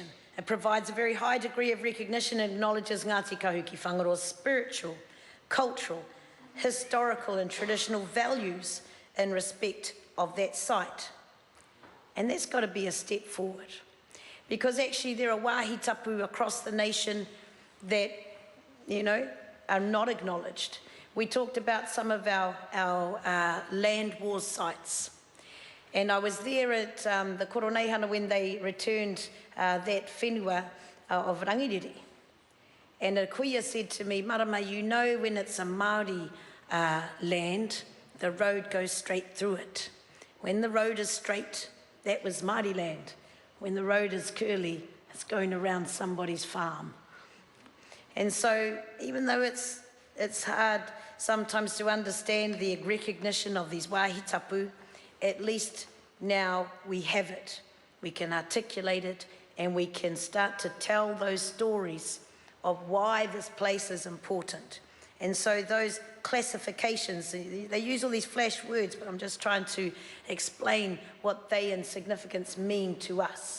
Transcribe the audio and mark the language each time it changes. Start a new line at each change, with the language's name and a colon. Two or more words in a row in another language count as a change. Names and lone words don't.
English: It provides a very high degree of recognition and acknowledges Ngatikahu ki Whangaroa's spiritual, cultural historical and traditional values in respect of that site. And that's got to be a step forward. Because actually there are
Māori: wāhi tapu
English: across the nation that, you know, are not acknowledged. We talked about some of our land wars sites. And I was there at the Koroneihana when they returned that whenua of Rangiriri. And a kuia said to me, Marama, you know when it's a Māori land, the road goes straight through it. When the road is straight, that was Māori land. When the road is curly, it's going around somebody's farm. And so even though it's hard sometimes to understand the recognition of these
Māori: wāhi tapu,
English: at least now we have it. We can articulate it and we can start to tell those stories of why this place is important. And so those classifications, they use all these flash words, but I'm just trying to explain what they in significance mean to us.